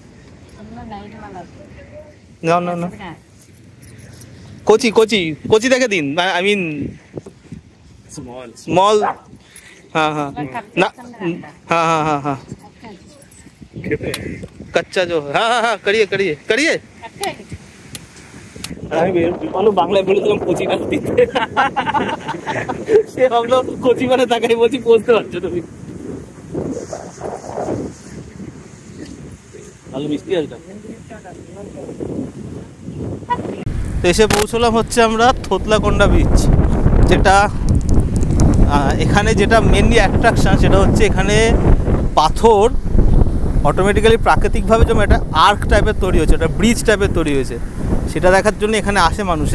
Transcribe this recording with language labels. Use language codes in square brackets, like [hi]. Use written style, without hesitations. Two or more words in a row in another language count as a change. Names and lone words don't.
[bn] না না না, কচি কচি কচি দেখে দিন। [en] I mean small. [hi] हाँ हाँ ना, हाँ हाँ हाँ हाँ कच्चा जो, हाँ हाँ हाँ करिए करिए करिए। [bn] আমি বাংলায় বলেছিলাম কচি কাট দিতে, সে ভাবলো কচি মানে তাকাই বলছি বুঝতে পারছো তুমি। ভালো মিষ্টি আছে। তো এসে পৌঁছলাম হচ্ছে আমরা থোতলাকোন্ডা বিচ, যেটা এখানে যেটা [en] mainly attraction [bn] সেটা হচ্ছে এখানে পাথর অটোমেটিক্যালি প্রাকৃতিকভাবে যেমন একটা আর্ক টাইপের তৈরি হয়েছে, একটা ব্রিজ টাইপের তৈরি হয়েছে, সেটা দেখার জন্য এখানে আসে মানুষে।